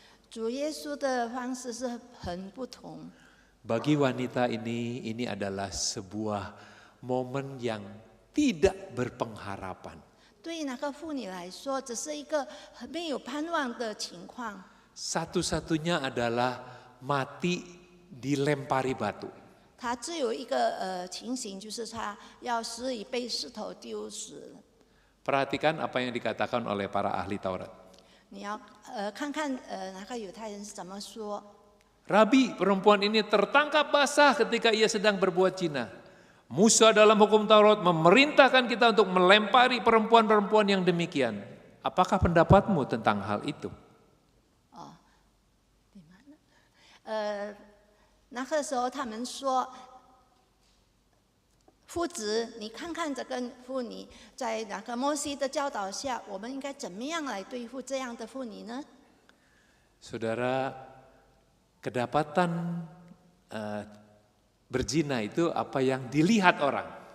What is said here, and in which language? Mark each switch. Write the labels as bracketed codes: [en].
[zh] 主耶稣的方式是很不同。 [id] Bagi wanita ini adalah sebuah momen yang tidak berpengharapan. [zh] 对于那个妇女来说，只是一个没有盼望的情况。 [id] Satu-satunya adalah mati dilempari batu. [zh] 她只有一个情形，就是她要死以被石头丢死。 [id] Perhatikan apa yang dikatakan oleh para ahli Taurat. [zh] 你要看看那个犹太人是怎么说。 [id] Rabi, perempuan ini tertangkap basah ketika ia sedang berbuat zina. Musa dalam hukum Taurat memerintahkan kita untuk melempari perempuan-perempuan yang demikian. Apakah pendapatmu tentang hal itu? [zh] 那个时候他们说，夫子，你看看这个妇女，在那个摩西的教导下，我们应该怎么样来对付这样的妇女呢？ [id] Saudara, kedapatan berzina itu apa yang dilihat orang.